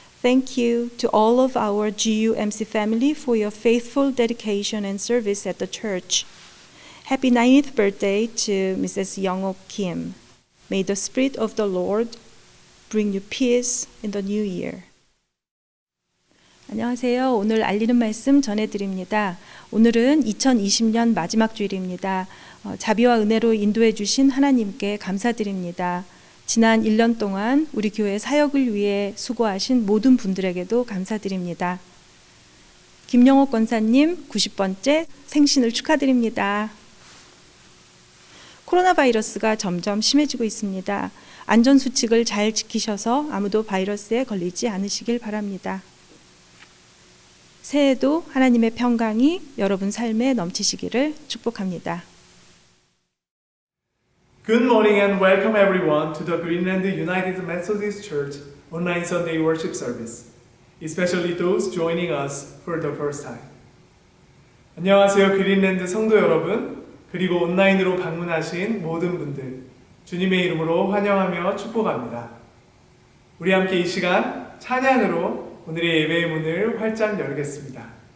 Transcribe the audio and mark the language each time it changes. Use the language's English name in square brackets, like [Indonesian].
[English] Thank you to all of our GUMC family for your faithful dedication and service at the church. Happy 90th birthday to Mrs. Young-ok Kim. May the Spirit of the Lord bring you peace in the new year. [Korean] 안녕하세요. 오늘 알리는 말씀 전해드립니다. 오늘은 2020년 마지막 주일입니다. 자비와 은혜로 인도해 주신 하나님께 감사드립니다. 지난 1년 동안 우리 교회 사역을 위해 수고하신 모든 분들에게도 감사드립니다. 김영옥 권사님 90번째 생신을 축하드립니다. 코로나 바이러스가 점점 심해지고 있습니다. 안전수칙을 잘 지키셔서 아무도 바이러스에 걸리지 않으시길 바랍니다. 새해에도 하나님의 평강이 여러분 삶에 넘치시기를 축복합니다. [English] Good morning and welcome everyone to the Greenland United Methodist Church online Sunday worship service, especially those joining us for the first time. [Korean] 안녕하세요, 그린랜드 성도 여러분, 그리고 온라인으로 방문하신 모든 분들, 주님의 이름으로 환영하며 축복합니다. 우리 함께 이 시간 찬양으로 오늘의 예배의 문을 활짝 열겠습니다.